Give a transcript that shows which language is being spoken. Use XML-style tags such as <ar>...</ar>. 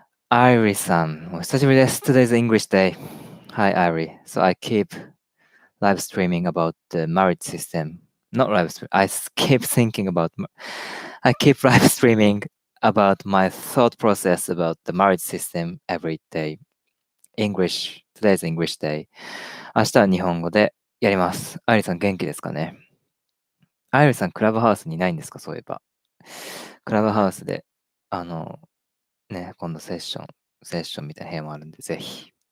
<ja>Irie-san, お久しぶりです。</ja> <en>Today's English day. Hi, Irie. So I keep live streaming about the marriage system. Not live stream. Keep thinking about. I keep live streaming about my thought process about the marriage system every day. English. Today's English day.</en> <ja>明日は日本語でやります。アイリさん元気ですかね？アイリさんクラブハウスにいないんですか？そういえば。クラブハウスで、ね、今度セッションみたいな部屋もあるんで、ぜひ。</ja>